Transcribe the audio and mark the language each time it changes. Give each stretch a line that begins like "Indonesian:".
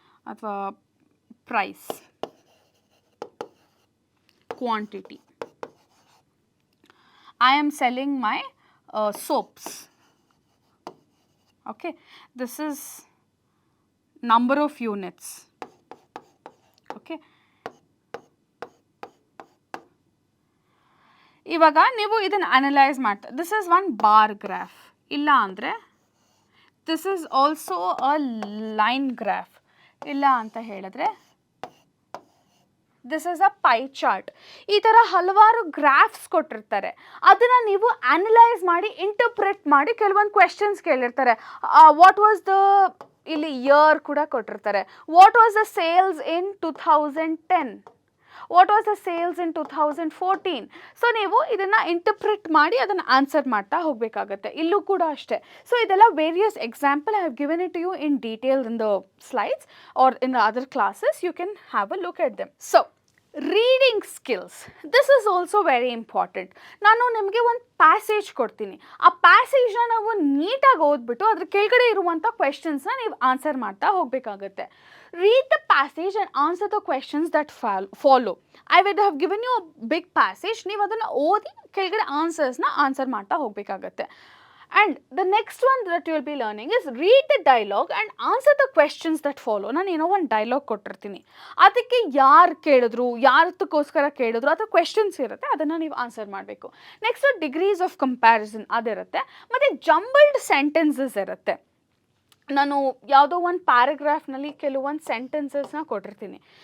Kannada: ಅಥವಾ price, quantity.
English: I am selling my soaps. Okay, this is number of units.
Kannada: Okay, ಇವಾಗ ನೀವು ಇದನ್ನು analyse ಮಾಡ್ತಾ,
English: This is one bar graph.
Kannada: ಇಲ್ಲ ಅಂದರೆ
English: This is also a line graph.
Kannada: ಇಲ್ಲ ಅಂತ ಹೇಳಿದ್ರೆ
English: This is a pie chart.
Kannada: ಈ ಥರ ಹಲವಾರು ಗ್ರಾಫ್ಸ್ ಕೊಟ್ಟಿರ್ತಾರೆ. ಅದನ್ನು ನೀವು ಅನಲೈಸ್ ಮಾಡಿ ಇಂಟರ್ಪ್ರೆಟ್ ಮಾಡಿ ಕೆಲವೊಂದು ಕ್ವೆಶನ್ಸ್ ಕೇಳಿರ್ತಾರೆ.
English: what was the,
Kannada: ಇಲ್ಲಿ ಇಯರ್ ಕೂಡ ಕೊಟ್ಟಿರ್ತಾರೆ.
English: What was the sales in 2010, what was the sales in 2014.
Kannada: So ನೀವು ಇದನ್ನು ಇಂಟರ್ಪ್ರಿಟ್ ಮಾಡಿ ಅದನ್ನು ಆನ್ಸರ್ ಮಾಡ್ತಾ ಹೋಗಬೇಕಾಗತ್ತೆ. ಇಲ್ಲೂ ಕೂಡ ಅಷ್ಟೇ.
English: So ಇದೆಲ್ಲ various example I have given it to you in detail in the slides or in the other classes. You can have a look at them. So reading skills, this is also very important.
Kannada: ನಾನು ನಿಮಗೆ ಒಂದು passage ಕೊಡ್ತೀನಿ. ಆ ಪ್ಯಾಸೇಜ್ನ ನಾವು ನೀಟಾಗಿ ಓದ್ಬಿಟ್ಟು ಅದ್ರ ಕೆಳಗಡೆ ಇರುವಂಥ ಕ್ವೆಶನ್ಸ್ನ ನೀವು ಆನ್ಸರ್ ಮಾಡ್ತಾ ಹೋಗಬೇಕಾಗತ್ತೆ.
English: Read the passage and answer the questions that follow. I would have given you a big passage.
Kannada: ನೀವು ಅದನ್ನು ಓದಿ ಕೆಳಗಡೆ ಆನ್ಸರ್ಸ್ನ ಆನ್ಸರ್ ಮಾಡ್ತಾ ಹೋಗಬೇಕಾಗತ್ತೆ.
English: And the next one that you will be learning is read the dialogue and answer the questions that follow.
Kannada: ನಾನು ಏನೋ ಒಂದು dialogue ಕೊಟ್ಟಿರ್ತೀನಿ, ಅದಕ್ಕೆ ಯಾರು ಕೇಳಿದ್ರು, ಯಾರದಕ್ಕೋಸ್ಕರ ಕೇಳಿದ್ರು, ಅಥವಾ ಕ್ವೆಶನ್ಸ್ ಇರುತ್ತೆ, ಅದನ್ನು ನೀವು ಆನ್ಸರ್ ಮಾಡಬೇಕು. Next degrees of comparison ಅದಿರುತ್ತೆ. ಮತ್ತು ಜಂಬಲ್ಡ್ ಸೆಂಟೆನ್ಸಸ್ ಇರುತ್ತೆ. ನಾನು ಯಾವುದೋ ಒಂದು ಪ್ಯಾರಾಗ್ರಾಫ್ನಲ್ಲಿ ಕೆಲವೊಂದು ಸೆಂಟೆನ್ಸಸ್ನ ಕೊಟ್ಟಿರ್ತೀನಿ.